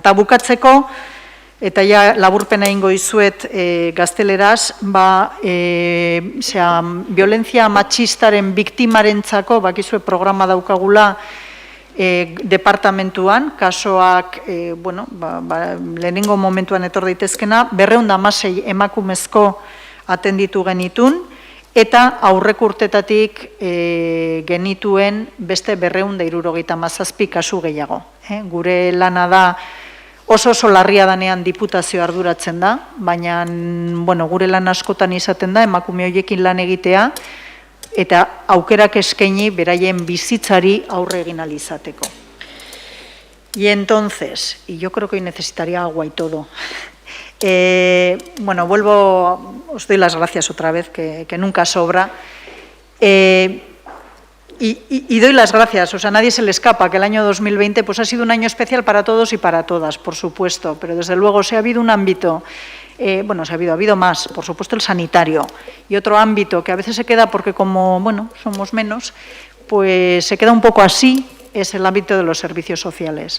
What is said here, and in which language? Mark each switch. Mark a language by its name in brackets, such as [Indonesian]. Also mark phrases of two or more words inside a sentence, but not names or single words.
[Basque] Eta bukatzeko, eta ja laburpena ingo izuet gazteleraz, violentzia matxistaren biktimarentzako, bakizue programa daukagula departamentuan, kasoak, lehenengo momentuan etor daitezkena, 216 emakumezko atenditu genitun, eta aurreko urtetatik genituen beste 277 kasu gehiago. Gure lana da oso larria danean diputazio arduratzen da, baina gure lan askotan izaten da emakume horiekin lan egitea eta aukerak eskaini beraien bizitzari aurre egin ahal izateko. [Spanish] Y entonces, y yo creo que hoy necesitaría agua y todo. Os doy las gracias otra vez, que nunca sobra. Y doy las gracias, o sea, a nadie se le escapa que el año 2020 pues, ha sido un año especial para todos y para todas, por supuesto, pero desde luego si ha habido un ámbito, ha habido más, por supuesto el sanitario, y otro ámbito que a veces se queda porque como, somos menos, pues se queda un poco así, es el ámbito de los servicios sociales.